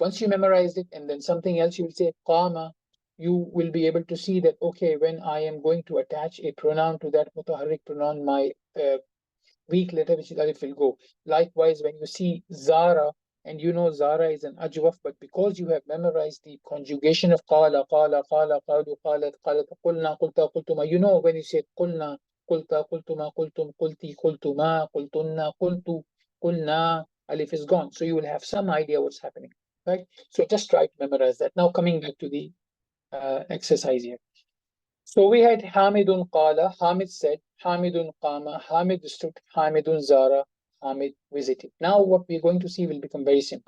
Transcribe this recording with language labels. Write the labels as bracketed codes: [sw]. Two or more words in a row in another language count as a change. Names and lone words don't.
[en] Once you memorize it and then something else, you will say qama, you will be able to see that, okay, when I am going to attach a pronoun to that mutaharrik pronoun, my weak letter, which is alif, will go. Likewise, when you see Zara, and you know Zara is an ajwaf, but because you have memorized the conjugation of [ar] قال، قال، قال، قالوا، قالت، قالت، قلنا، قلت, [en] qultuma, you know when you say [ar] قلنا، قلت، قلتما، قلتم، قلت، قلتما، قلتن، قلت، قلنا, [en] alif is gone. So you will have some idea what's happening, right? So just try to memorize that. Now coming back to the exercise here. So we had [ar] حامد قال, [en] Hamid said, [ar] حامد قام, [en] Hamid stood, [ar] حامد زار, [en] Hamid visited. Now what we're going to see will become very simple.